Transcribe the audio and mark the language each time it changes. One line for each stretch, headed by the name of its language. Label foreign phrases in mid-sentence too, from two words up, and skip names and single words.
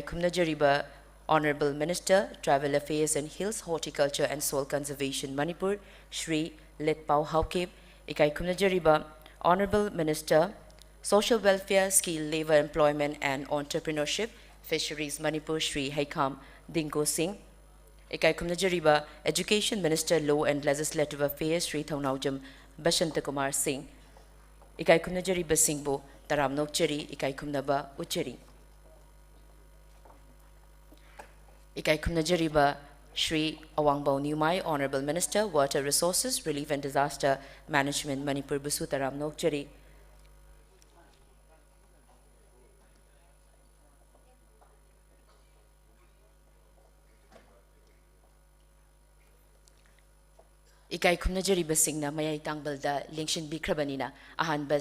English: Kumnajariba Honorable Minister Travel Affairs and Hills, Horticulture and Soil Conservation Manipur Shri Letpao Haukip,
Manipuri: Ikai Kumnajariba
English: Honorable Minister Social Welfare, Skill, Labor, Employment and Entrepreneurship Fisheries Manipur Shri Haikam Dingo Singh,
Manipuri: Ikai Kumnajariba
English: Education Minister Law and Legislative Affairs Sri Thaunaujam Bashanta Kumar Singh,
Manipuri: Ikai Kumnajariba Singhbu Taramnokchari Ikai Kumnaba Uchari, Ikai Kumnajariba
English: Shri Awangbao Numai Honorable Minister Water Resources, Relief and Disaster Management Manipur
Manipuri: Busu Taramnokchari, Ikai Kumnajariba Singna Mayai Tangbalda Lingshin Bikrabanina Ahanba